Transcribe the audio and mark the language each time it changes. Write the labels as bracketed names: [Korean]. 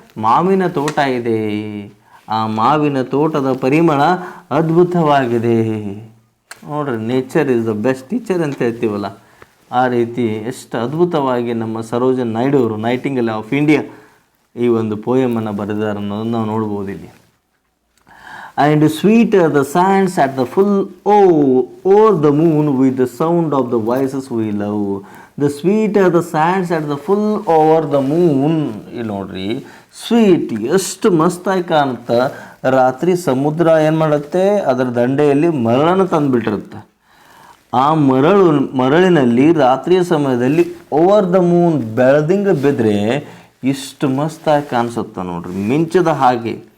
[Kannada] ಮಾವಿನ ತೋಟ ಇದೆ. ಆ ಮಾವಿನ ತೋಟದ ಪರಿಮಳ ಅದ್ಭುತವಾಗಿದೆ. ನೋಡ್ರಿ, [English] nature is the best teacher [Kannada] ಅಂತ ಹೇಳ್ತೀವಲ್ಲ, ಆ ರೀತಿ ಎಷ್ಟು ಅದ್ಭುತವಾಗಿ ನಮ್ಮ ಸರೋಜಿನಿ ನಾಯ್ಡು ಅವರು, [English] nightingale of India, [Kannada] ಈ ಒಂದು ಪೋಯಮನ್ನು ಬರೆದಾರೆ ಅನ್ನೋದನ್ನು ನಾವು ನೋಡ್ಬೋದು ಇಲ್ಲಿ. [English] And sweeter the sands at the full o'er the moon with the sound of the voices we love. The sweeter the sands at the full over the moon. [Kannada] ಇಲ್ಲಿ ನೋಡ್ರಿ, sweet ಎಷ್ಟು ಮಸ್ತಾಗಿ ಕಾಣುತ್ತೆ. ರಾತ್ರಿ ಸಮುದ್ರ ಏನು ಮಾಡುತ್ತೆ? ಅದರ ದಂಡೆಯಲ್ಲಿ ಮರಳನ್ನು ತಂದುಬಿಟ್ಟಿರುತ್ತೆ. ಆ ಮರಳಿನಲ್ಲಿ ರಾತ್ರಿಯ ಸಮಯದಲ್ಲಿ [English] over the moon [Kannada] ಬೆಳದಿಂಗ ಬಿದ್ದರೆ ಇಷ್ಟು ಮಸ್ತಾಗಿ ಕಾಣಿಸುತ್ತೆ ನೋಡ್ರಿ, ಮಿಂಚದ ಹಾಗೆ.